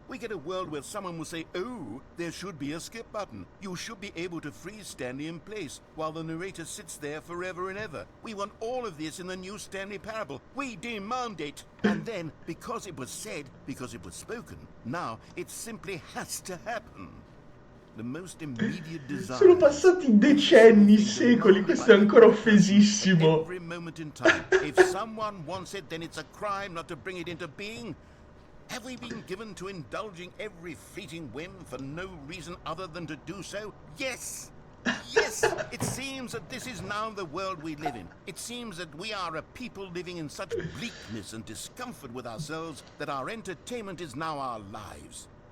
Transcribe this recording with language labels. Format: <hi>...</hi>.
<en>We get a world where someone will say, oh, there should be a skip button. You should be able to freeze Stanley in place while the narrator sits there forever and ever. We want all of this in the new Stanley parable. We demand it. And then, because it was said, because it was spoken, now it simply has to happen. The most immediate desire.</en> <it>Sono passati decenni, secoli, questo è ancora offesissimo.</it> <en>Every moment in time. If someone wants it, then it's a crime not to bring it into being. Have we been given to indulging every fleeting whim for no reason other than to do so? Yes! Yes! It seems that this is now the world we live in. It seems that we are a people living in such bleakness and discomfort with ourselves that our entertainment is now our lives.</en>